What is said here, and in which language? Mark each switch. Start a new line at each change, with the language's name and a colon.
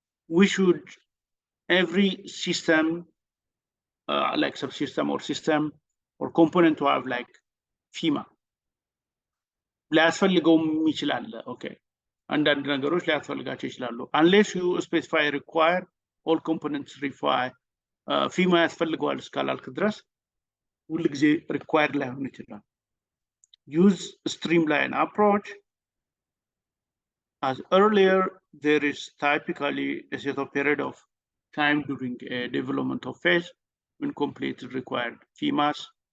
English: We should, every system, like subsystem or system or component to have like FMEA.
Amharic: ሊያስፈልገውም ይችላል። ኦኬ አንዳንድ ነገሮች ሊያስፈልጋቸው ይችላሉ።
English: unless you specify require all components require FMEA
Amharic: ያስፈልገዋል እስካላልክ ድረስ ሁሉ ጊዜ required ላይሆን ይችላል።
English: use streamline approach. As earlier, there is typically a set of period of time during a development of phase when completed required FMEAs.